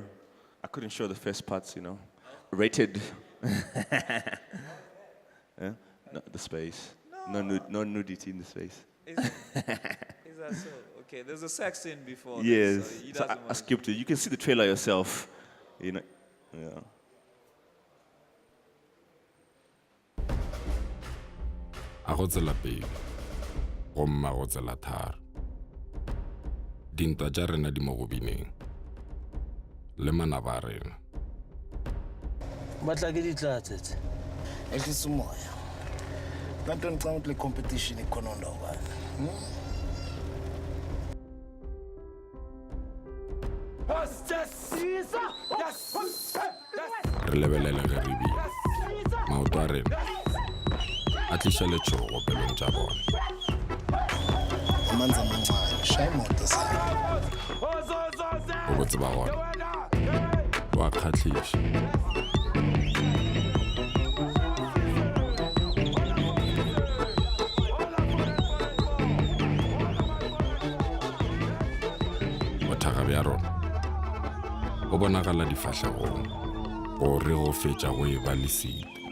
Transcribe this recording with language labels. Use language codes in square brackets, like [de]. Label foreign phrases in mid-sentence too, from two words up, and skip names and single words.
[en] I couldn't show the first parts, you know. Rated. Yeah? No, the space. No nudity in the space. Is that so? Okay, there's a sex scene before. Yes. This, so he So doesn't I skipped it. You can see the trailer yourself. You know. Yeah. [nso] A go tsela pele go mma go tsela tharo dintwa tša rena di mo go bineng le manaba a rena batla ke ditlatse [zu] ehlisa umoya kanti ngicanga ukuthi le competition ikhona ndawobani [nso] re lebelele ge re bina maoto a rena a tliša letšhogo pelong tša bona [zu] amanzi amancane shaya imoto sana [nso] go botse ba gona wa kgatlhiša bothaka bja rona go bonagala difahlegong gore go fetša go e ba lesite